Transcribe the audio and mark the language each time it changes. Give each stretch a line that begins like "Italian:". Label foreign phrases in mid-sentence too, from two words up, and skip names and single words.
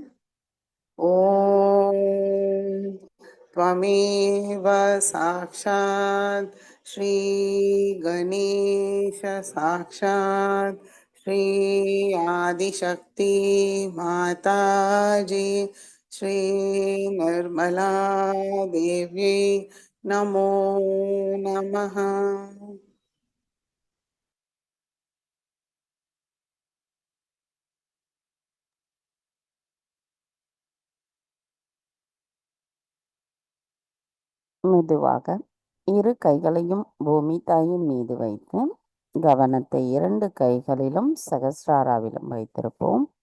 Sanskrit: ॐ त्वमेव साक्षात् श्री गणेश साक्षात् श्री आदिशक्ति माताजी श्री निर्मला देवी नमो नमः।
Tamil: மெதுவாக இரு கைகளையும் பூமி தாயின் மீது வைத்து கவனத்தை 2 கைகளிலும் சகஸ்ராராவிலும் வைத்திருப்போம்.